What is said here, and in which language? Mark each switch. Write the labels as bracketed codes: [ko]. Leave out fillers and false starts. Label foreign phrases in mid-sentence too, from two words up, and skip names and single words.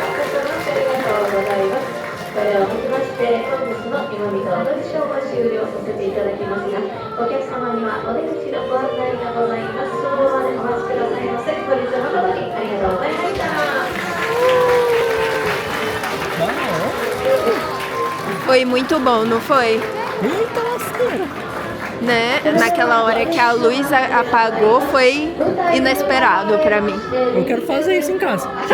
[ja] ありがとうございます。それをもちまして本日の湯もみと踊りショーを終了させていただきますが、お客様にはお出口のご案内がございます。その場でお待ちくださいませ。本日誠にありがとうございました。 [pt] Foi muito bom, não foi? Eita lasqueira! Né? Naquela hora que a luz apagou foi inesperado pra mim. Eu quero fazer isso em casa.